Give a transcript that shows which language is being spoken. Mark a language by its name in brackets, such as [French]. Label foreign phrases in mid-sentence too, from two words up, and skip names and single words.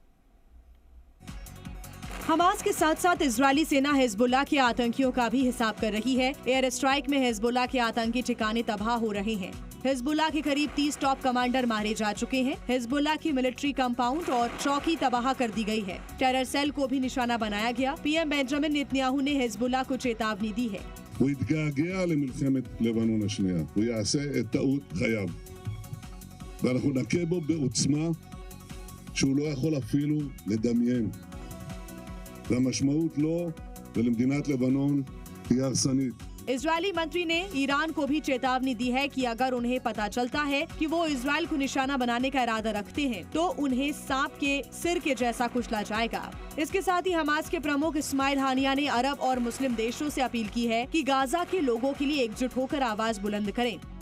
[Hindi] हमास के साथ साथ इजरायली सेना हिजबुल्लाह के आतंकियों का भी हिसाब कर रही है। [English] air strike [Hindi] में हिजबुल्लाह के आतंकी ठिकाने तबाह हो रहे हैं। हिजबुल्लाह के करीब 30 [English] top commander [Hindi] मारे जा चुके हैं। हिजबुल्लाह की [English] military compound [Hindi] और चौकी तबाह कर दी गई है। [English] terror cell [Hindi] को भी निशाना बनाया गया। पीएम बेंजामिन नेतन्याहू ने हिजबुल्लाह को चेतावनी दी है। [Hebrew] הוא יתגעגע למלחמת לבנון השנייה, הוא יעשה את טעות חייו. ואנחנו נכה בו בעוצמה שהוא לא יכול אפילו לדמיין. והמשמעות לו ולמדינת לבנון תהיה הרסנית. [Hindi] इजरायली मंत्री ने ईरान को भी चेतावनी दी है कि अगर उन्हें पता चलता है कि वो इजराइल को निशाना बनाने का इरादा रखते हैं तो उन्हें सांप के सिर के जैसा कुचला जाएगा। इसके साथ ही हमास के प्रमुख इस्माइल हानिया ने अरब और मुस्लिम देशों से अपील की है कि गाजा के लोगों के लिए एकजुट होकर आवाज बुलंद करें।